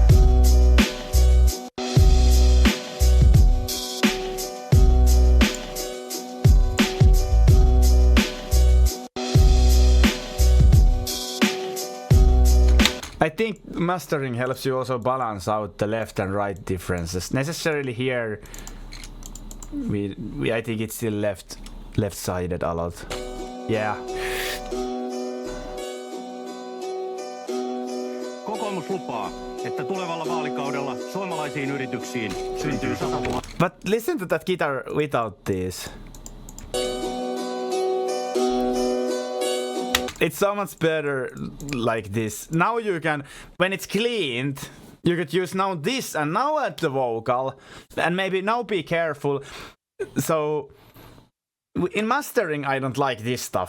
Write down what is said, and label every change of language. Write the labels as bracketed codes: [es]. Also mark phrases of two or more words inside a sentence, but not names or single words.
[en] I think mastering helps you also balance out the left and right differences. Necessarily here, I think it's still left-sided a lot. Yeah. [fi] Kokoomus lupaa, että tulevalla vaalikaudella suomalaisiin yrityksiin syntyy 100 000. [en] But listen to that guitar without this. It's so much better like this. Now you can, when it's cleaned, you could use now this and now add the vocal. And maybe now be careful. So in mastering, I don't like this stuff.